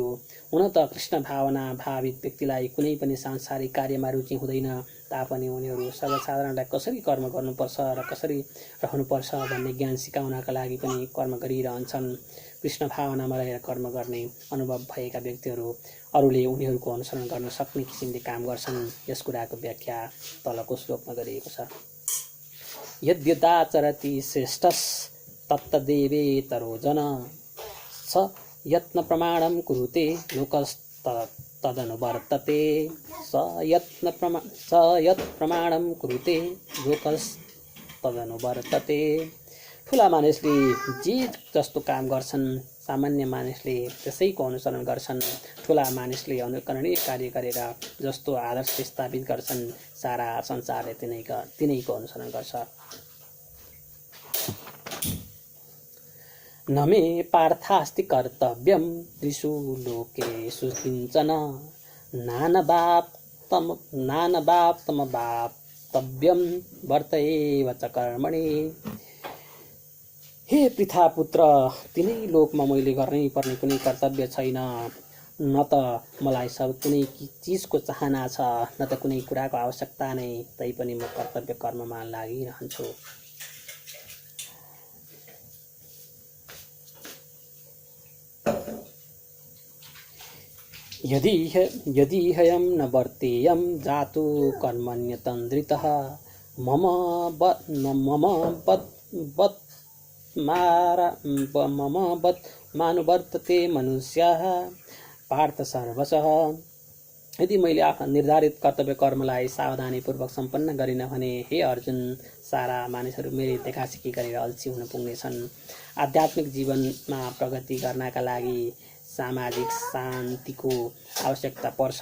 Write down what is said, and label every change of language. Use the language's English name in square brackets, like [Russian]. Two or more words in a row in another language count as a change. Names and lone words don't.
[Nepali] हुन त कृष्ण भावना भावित व्यक्तिलाई कुनै पनि सांसारिक कार्यमा रुचि हुँदैन, तापनि उनीहरू सर्वसाधारणलाई कसरी कर्म गर्नुपर्छ र कसरी रहनुपर्छ भन्ने ज्ञान सिकाउनका लागि पनि कर्म गरिरहन्छन्। कृष्ण भावनामा रहेर कर्म गर्ने अनुभव भएका व्यक्तिहरू अरूले उनीहरूको अनुसरण गर्न सक्ने किसिमले काम गर्छन्। यस कुराको व्याख्या तलको श्लोकमा गरिएको छ। [Sanskrit] यद्यदाचरति श्रेष्ठस् तत्तदेवेतरो जन स यत्न प्रमाणं कुरुते लोकस्तदनुवर्तते। स यत् प्रमाणं कुरुते लोकस्तदनुवर्तते। [Nepali] ठुला मानिसले जे जस्तो काम गर्छन्, सामान्य मानिसले त्यसैको अनुसरण गर्छन्। ठुला मानिसले अनुकरणीय कार्य गरेर जस्तो आदर्श स्थापित गर्छन्, सारा संसारले तिनैको अनुसरण गर्छ। [Sanskrit] न मे पार्थास्ति कर्तव्यं त्रिषु लोकेषु किञ्चन नानवाप्तमवाप्तव्यं वर्त एव च कर्मणि। [Nepali] हे पृथापुत्र, तिनै लोकमा मैले गर्नै पर्ने कुनै कर्तव्य छैन। न त मलाई सब कुनै चिजको चाहना छ, न त कुनै कुराको आवश्यकता नै, तैपनि म कर्तव्य कर्ममा लागिरहन्छु। [Sanskrit] यदि हयं न वर्तेयं जातु कर्मण्यतन्द्रितः मम बत्मानुवर्तते मनुष्यः पार्थ सर्वशः। [Nepali] यदि मैले आफ्ना निर्धारित कर्तव्य कर्मलाई सावधानीपूर्वक सम्पन्न गरिन भने, हे अर्जुन, सारा मानिसहरू मेरै देखासिकी गरेर अल्छी हुन पुग्नेछन्। आध्यात्मिक जीवनमा प्रगति गर्नका लागि सामाजिक शान्तिको आवश्यकता पर्छ।